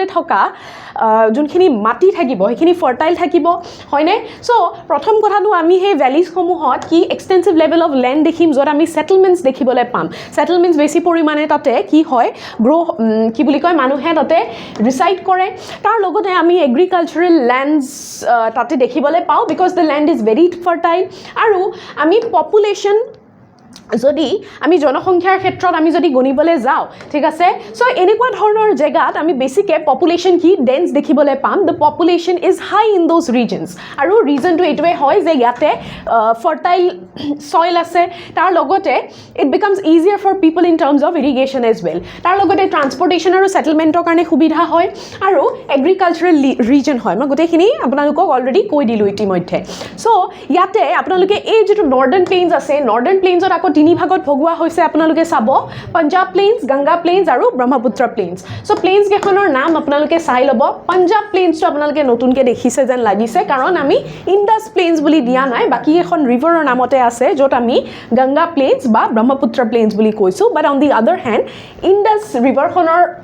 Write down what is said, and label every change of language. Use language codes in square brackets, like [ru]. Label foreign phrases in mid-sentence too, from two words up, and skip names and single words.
[as] থকা যোনখিনি মাটি থাকিব সেইখিনি ফাৰ্টাইল থাকিব হয়নে সো প্ৰথম কথাটো আমি হে ভ্যালিজ সমূহত কি [en] extensive level of land [as] দেখিম যত আমি সেটেলমেন্টস দেখিবলৈ পাম সেটেলমেন্টস বেছি পৰিমাণে তাতে কি হয় গ্ৰো কি বুলি কয় মানুহে তাতে ৰিসাইড কৰে তাৰ লগতে আমি [en] agricultural lands [as] তাতে দেখিবলৈ পাও [en] because the land is very fertile [as] আৰু আমি পপুলেশন যদি আমি জনসংখ্যাৰ ক্ষেত্ৰত আমি যদি গণিবলৈ যাও ঠিক আছে সো এনেকুৱা ধৰণৰ জায়গাত আমি বেছিকে পপুলেশন কি ডেন্স দেখিবলৈ পাম [en] the population is high in those regions [as] আৰু ৰিজনটো এটোৱে হয় যে [en] ইয়াতে fertile soil [as] আছে তাৰ লগতে [en] it becomes easier for people in terms of irrigation as well [as] তাৰ লগতে [en] ট্ৰান্সপোৰ্টেশন আৰু সেটেলমেন্টৰ [as] কাৰণে সুবিধা হয় আৰু এগ্ৰিকালচাৰেল ৰিজন হয় মই গোটেইখিনি আপোনালোকক অলৰেডি কৈ দিলো ইতিমধ্যে সো ইয়াতে আপোনালোকে এই যেটো [en] northern plains [as] আছে [en] northern plainsত [as] আকৌ তিনি ভাগত ভগোৱা হৈছে আপোনালোকে চাব পাঞ্জাব প্লেইনছ গংগা প্লেইনছ আৰু ব্ৰহ্মপুত্ৰ প্লেইনছ [en] so plains [as] কেখনৰ নাম আপোনালোকে চাই ল'ব পাঞ্জাব প্লেইনছটো আপোনালোকে নতুনকে দেখিছে যেন লাগিছে কাৰণ আমি ইন্দাস প্লেইনছ বুলি দিয়া নাই বাকি এখন ৰিভাৰৰ নামতে আছে যত আমি গংগা প্লেইনছ বা ব্ৰহ্মপুত্ৰ প্লেইনছ বুলি কৈছো [en] but on the other hand [as] ইন্দাস ৰিভাৰখনৰ